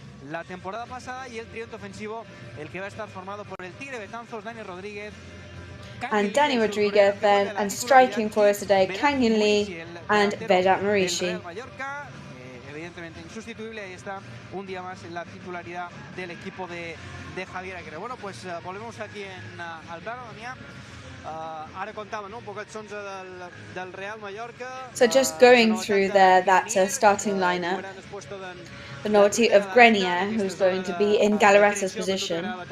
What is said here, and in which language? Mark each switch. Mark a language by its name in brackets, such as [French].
[Spanish] La temporada pasada y el trío ofensivo, el que va a estar formado por el Tigre Betanzos, Dani Rodríguez, [English] and Danny Rodriguez then, and striking for us today, Kanyan Lee and Vedat Marishi. [Spanish] Evidentemente insustituible, ahí está un día más en la titularidad del equipo de Javier Aguirre. Bueno, pues volvemos aquí al plano, Damià. [Catalan] Ara contava, no? Un poc els 11 del Real Mallorca. [English] So just going through there, that starting lineup. The novelty of Grenier, who's going to be in Galarreta's position.